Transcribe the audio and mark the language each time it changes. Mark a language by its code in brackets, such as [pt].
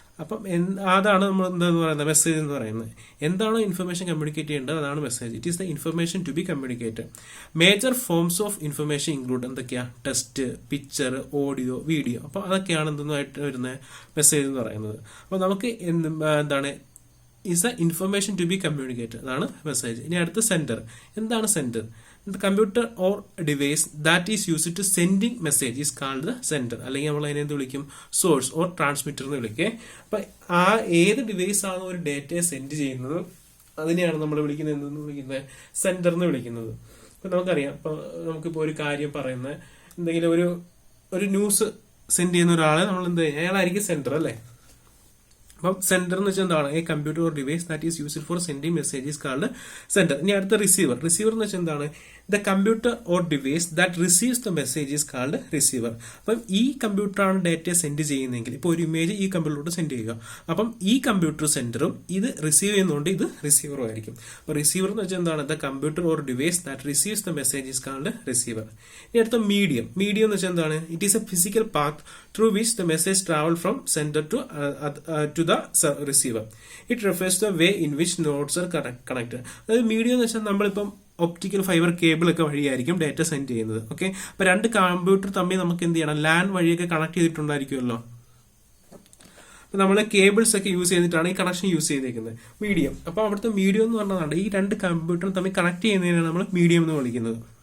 [ml] അപ്പം അതാണ് നമ്മൾ എന്താന്ന് പറയുന്നത്, മെസ്സേജ് എന്ന് പറയുന്നത്. എന്താണോ ഇൻഫർമേഷൻ കമ്മ്യൂണിക്കേറ്റ് ചെയ്യേണ്ടത് അതാണ് message. [en] It is the information to be communicated. Major forms of information include എന്തൊക്കെയാ, text, picture, audio, video. [ml] അപ്പൊ അതൊക്കെയാണ് എന്തെന്നായിട്ട് വരുന്നത് മെസ്സേജ് എന്ന് പറയുന്നത്. അപ്പൊ നമുക്ക് എന്താണ് [en] is the information to be communicated. [ml] അതാണ് മെസ്സേജ്. ഇനി അടുത്ത സെൻഡർ. എന്താണ് sender? [en] The computer or device that is used to sending message is called the sender. [ml] അല്ലെങ്കിൽ നമ്മൾ അതിനെ എന്ത് വിളിക്കും, സോഴ്സ് ഓർ ട്രാൻസ്മിറ്റർ എന്ന് വിളിക്കേ. അപ്പൊ ആ ഏത് ഡിവൈസ് ആണ് ഒരു ഡേറ്റയെ സെൻഡ് ചെയ്യുന്നത് അതിനെയാണ് നമ്മൾ വിളിക്കുന്നത് എന്തെന്ന് വിളിക്കുന്നത്, സെൻഡർ എന്ന് വിളിക്കുന്നത്. അപ്പൊ നമുക്കറിയാം, ഇപ്പൊ നമുക്കിപ്പോ ഒരു കാര്യം പറയുന്ന എന്തെങ്കിലും ഒരു ന്യൂസ് സെൻഡ് ചെയ്യുന്ന ഒരാളെ നമ്മൾ എന്ത് ചെയ്യുക, അയാളായിരിക്കും സെൻഡർ അല്ലേ. അപ്പം സെൻഡർ എന്ന് വെച്ചാൽ എന്താണ്, [en] A computer or device that is used for sending messages called sender. [ml] ഇനി അടുത്ത റിസീവർ. റിസീവർ എന്ന് വെച്ചാൽ എന്താണ്, [en] The computer or device that receives the messages called receiver. [ml] അപ്പം ഈ കമ്പ്യൂട്ടറാണ് ഡാറ്റ സെൻഡ് ചെയ്യുന്നതെങ്കിൽ, ഇപ്പോൾ ഒരു ഇമേജ് ഈ കമ്പ്യൂട്ടറിലോട്ട് സെൻഡ് ചെയ്യുക, അപ്പം ഈ കമ്പ്യൂട്ടർ സെൻഡറും ഇത് റിസീവ് ചെയ്യുന്നതുകൊണ്ട് ഇത് റിസീവറും ആയിരിക്കും. അപ്പൊ റിസീവർ എന്ന് വെച്ചാൽ എന്താണ്, [en] The computer or device that receives the messages called receiver. [ml] ഇനി അടുത്ത മീഡിയം. മീഡിയം എന്ന് വെച്ചാൽ എന്താണ്, [en] It is a physical path through which the message travel from sender to the receiver. It refers to the way in which nodes are connected. [ml] അതായത് medium എന്ന് വെച്ചാൽ നമ്മളിപ്പം optical fibre cable ഒക്കെ വഴിയായിരിക്കും data send ചെയ്യുന്നത്. Okay, അപ്പൊ 2 computer തമ്മിൽ നമുക്ക് എന്ത് ചെയ്യണം, ലാൻ വഴിയൊക്കെ കണക്ട് ചെയ്തിട്ടുണ്ടായിരിക്കുമല്ലോ. നമ്മൾ കേബിൾസ് ഒക്കെ യൂസ് ചെയ്തിട്ടാണ് ഈ കണക്ഷൻ യൂസ് ചെയ്തേക്കുന്നത്, മീഡിയം. അപ്പൊ അവിടുത്തെ മീഡിയം എന്ന് പറഞ്ഞതാണ് ഈ 2 കമ്പ്യൂട്ടർ തമ്മിൽ കണക്ട് ചെയ്യുന്നതിനാണ് നമ്മൾ മീഡിയം എന്ന് വിളിക്കുന്നത്.